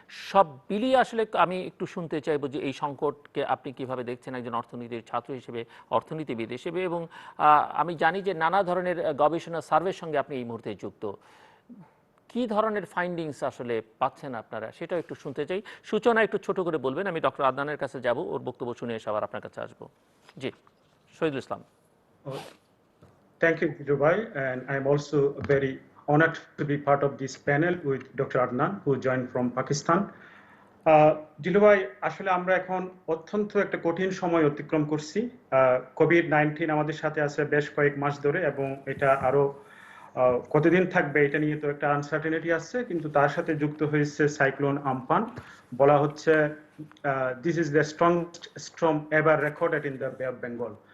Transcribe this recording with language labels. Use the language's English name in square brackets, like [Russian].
[Bangla] সব মিলিয়ে আসলে আমি একটু শুনতে চাইবো যে এই সংকটকে আপনি কিভাবে দেখছেন একজন অর্থনীতির ছাত্র হিসেবে, অর্থনীতিবিদ হিসেবে, এবং আমি জানি যে নানা ধরনের গবেষণা সার্ভের সঙ্গে আপনি এই মুহূর্তে যুক্ত। কি ধরনের ফাইন্ডিংস আসলে পাচ্ছেন আপনারা, সেটাও একটু শুনতে চাই। সূচনা একটু ছোট করে বলবেন, আমি ডক্টর আদনানের কাছে যাব, ওর বক্তব্য শুনে এসে আবার আপনার কাছে আসবো। জি, Shahidul Islam. [English] Thank you, Dubai, and I'm also very honored to be part of this panel with Dr. Adnan, who joined from Pakistan. [Bangla] দিলুভাই, আসলে আমরা এখন অত্যন্ত একটা কঠিন সময় অতিক্রম করছি। কোভিড-19 আমাদের সাথে আছে বেশ কয়েক মাস ধরে এবং এটা আরো কতদিন থাকবে এটা নিয়ে তো একটা আনসার্টেনিটি আছে, কিন্তু তার সাথে যুক্ত হয়েছে সাইক্লোন আমফান। বলা হচ্ছে [English] This is the strongest storm ever recorded in the bay of Bengal.